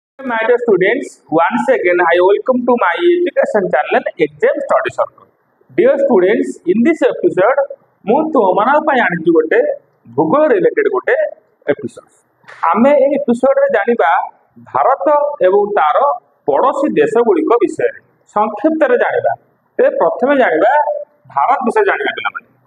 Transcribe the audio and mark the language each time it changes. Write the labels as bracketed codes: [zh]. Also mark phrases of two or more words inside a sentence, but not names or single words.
[en] My dear students, once again I welcome to my education channel Exam Study Circle. Dear students, in this episode [or] ମୁଁ ତୁମମାନଙ୍କ ପାଇଁ ଆଣିଛି ଗୋଟେ ଭୂଗୋଳ ରିଲେଟେଡ୍ ଗୋଟେ ଏପିସୋଡ। ଆମେ ଏହି ଏପିସୋଡରେ ଜାଣିବା ଭାରତ ଏବଂ ତାର ପଡ଼ୋଶୀ ଦେଶଗୁଡ଼ିକ ବିଷୟରେ ସଂକ୍ଷିପ୍ତରେ ଜାଣିବା। ତେବେ ପ୍ରଥମେ ଜାଣିବା ଭାରତ ବିଷୟରେ ଜାଣିବା ପିଲାମାନେ।